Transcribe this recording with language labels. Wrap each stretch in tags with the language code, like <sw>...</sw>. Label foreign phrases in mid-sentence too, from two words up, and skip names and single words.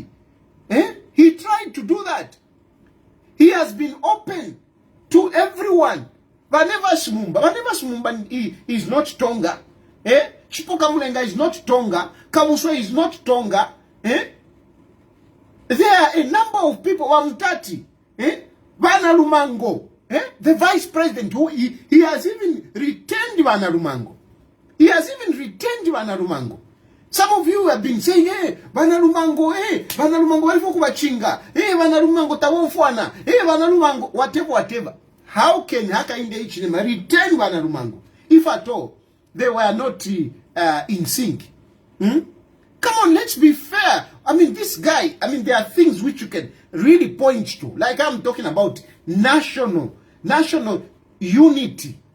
<en>He tried to do that. He has been open to everyone. Vaneva Smumba is not Tonga. Chipoka Mulenga is not Tonga. Kabuswe is not Tonga. There are a number of people. Wamtati. Bana Lumango. The vice president, who he has even retained Bana Lumango. Some of you have been saying, Bana Lumango, Bana Lumango, Walfokubachinga, Bana Lumango, Tawofwana, Bana Lumango, whatever. How can Hakainde Hichilema retain Bana Lumango if at all they were not in sync? Come on, let's be fair. I mean, this guy, there are things which you can really point to. Like I'm talking about national unity.</en>